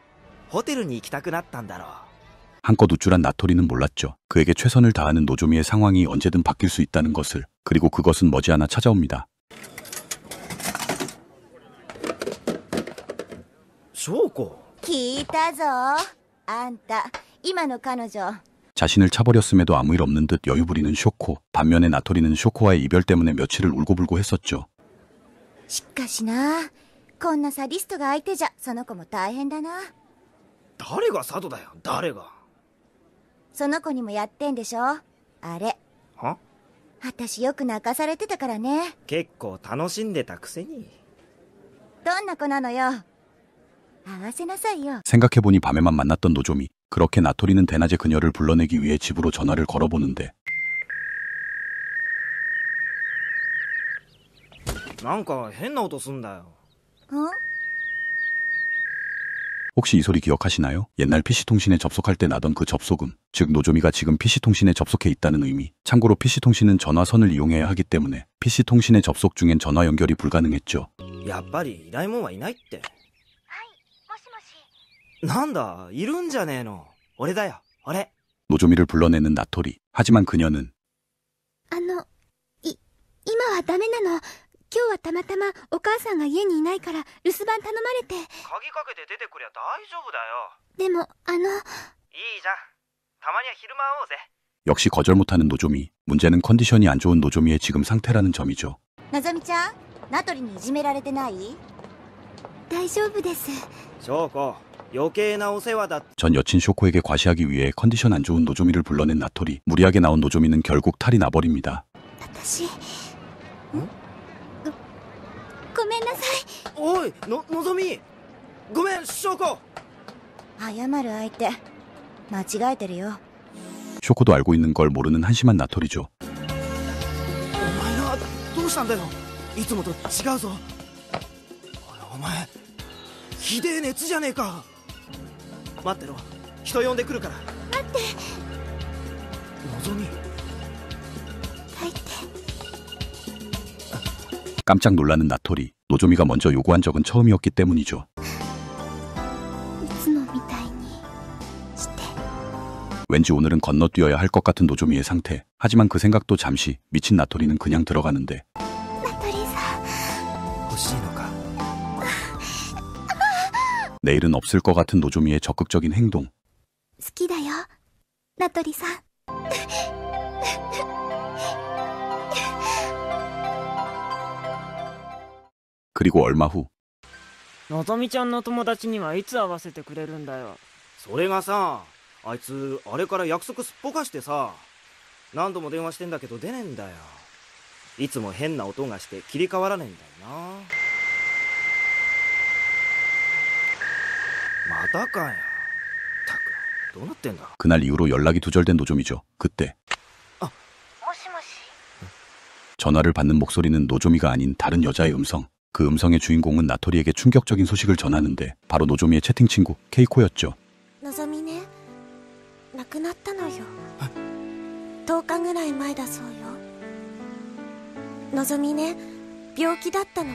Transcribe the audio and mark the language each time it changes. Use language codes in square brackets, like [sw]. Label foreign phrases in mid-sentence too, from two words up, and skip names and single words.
[ja] ホテルに行きたくなったんだろう。 [ko] 한껏 우쭐한 나토리는 몰랐죠. 그에게 최선을 다하는 노조미의 상황이 언제든 바뀔 수 있다는 것을. 그리고 그것은 머지않아 찾아옵니다. [ja] 翔子。聞いたぞ。あんた今の彼女 [ko] 자신을 차버렸음에도 아무 일 없는 듯 여유 부리는 쇼코. 반면에 나토리는 쇼코와의 이별 때문에 며칠을 울고불고 했었죠. [ja] しかしな、こんなサディストが相手じゃその子も大変だな。誰が佐渡だよ、誰が。その子にもやってんでしょあれ。は？私よく泣かされてたからね。結構楽しんでたくせに。どんな子なのよ。合わせなさいよ。 [ko] 생각해보니 밤에만 만났던 노조미. 그렇게 나토리는 대낮에 그녀를 불러내기 위해 집으로 전화를 걸어보는데 [ja] なんか変な音すんだよ。 [ko] 어? 혹시 이 소리 기억하시나요? 옛날 PC통신에 접속할 때 나던 그 접속음. 즉 노조미가 지금 PC통신에 접속해 있다는 의미. 참고로 PC통신은 전화선을 이용해야 하기 때문에 PC통신에 접속 중엔 전화 연결이 불가능했죠. [ja] やっぱり依頼人はいないって。はい、もしもし。なんだ、いるんじゃねえの。俺だよ、俺。 [ko] 노조미를 불러내는 나토리. 하지만 그녀는 [ja] 今はダメなの。今日はたまたまお母さんが家にいないから留守番頼まれて。鍵かけて出てくりゃ大丈夫だよ。でもいいじゃん。たまには昼間会おうぜ。 [ko] 역시 거절 못하는 노조미. 문제는 컨디션이 안 좋은 노조미의 지금 상태라는 점이죠. [ja] のぞみちゃん、ナトリにいじめられてない？大丈夫です。翔子、余計なお世話だ。 [ko] 전 여친 쇼코에게 과시하기 위해 컨디션 안 좋은 노조미를 불러낸 나토리. 무리하게 나온 노조미는 결국 탈이 나버립니다. [ja] 私ごめんなさい。おい、のぞみ。ごめん、翔子。謝る相手間違えてるよ。 [ko] 쇼코도 알고 있는 걸 모르는 한심한 나토리죠. [ja] お前な、どうしたんだよ。いつもと違うぞ。お前ひでえ熱じゃねえか。待ってろ、人呼んでくるから。待って。のぞみ。入って。 [ko] 깜짝 놀라는 나토리. 노조미가 먼저 요구한 적은 처음이었기 때문이죠. [ja] いつもみたいにして。 [ko] 왠지 오늘은 건너뛰어야 할 것 같은 노조미의 상태. 하지만 그 생각도 잠시. 미친 나토리는 그냥 들어가는데 [ja] ナトリさん。欲しいのか。 [ko] 내일은 없을 것 같은 노조미의 적극적인 행동. [ja] 好きだよ、ナトリさん。 [ko] 그리고 얼마 후 [ja] のぞみちゃんの友達にはいつ会わせてくれるんだよ。それがさ、あいつあれから約束すっぽかしてさ、何度も電話してんだけど出ねえんだよ。いつも変な音がして切り替わらねえんだよな。またかよ。ったくどうなってんだ。 [ko] 그날 이후로 연락이 두절된 노조미죠. 그때 [ja] もしもし。 [ko] 전화를 받는 목소리는 노조미가 아닌 다른 여자의 음성. 그 음성의 주인공은 나토리에게 충격적인 소식을 전하는데 바로 노조미의 채팅 친구 케이코였죠. [ja] のぞみね、亡くなったのよ。10日ぐらい前だそうよ。のぞみね、病気だったの。